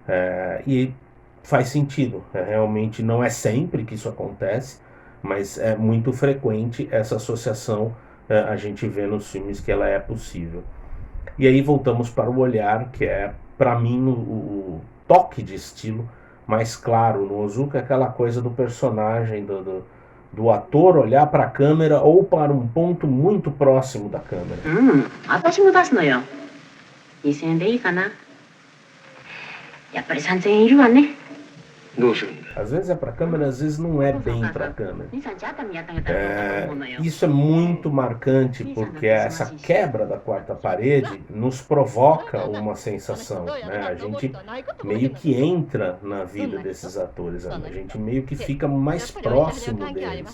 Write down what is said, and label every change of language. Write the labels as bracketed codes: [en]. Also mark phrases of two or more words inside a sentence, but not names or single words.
[pt] E faz sentido, realmente não é sempre que isso acontece, mas é muito frequente essa associação, a gente vê nos filmes que ela é possível. E aí voltamos para o olhar, que é, para mim, o toque de estilo mais claro no Ozu, que é aquela coisa do personagem, do ator olhar para a câmera ou para um ponto muito próximo da câmera. [ja] 私も出すのよ。2000円でいいかな。やっぱり3000円いるわね。どうするんだ。 [pt] Às vezes é para a câmera, às vezes não é bem para a câmera. Isso é muito marcante porque essa quebra da quarta parede nos provoca uma sensação, né? A gente meio que entra na vida desses atores, a gente meio que fica mais próximo deles.